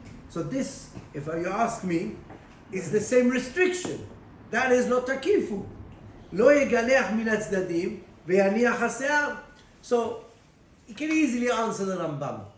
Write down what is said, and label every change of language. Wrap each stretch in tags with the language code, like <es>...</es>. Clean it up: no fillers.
<en>So this, if you ask me, is the same restriction. That is not takifu.</en> <he>לא יגלח מן הצדדים, ויניח השיער.</he> <en>So, you can easily answer the Rambam.</en>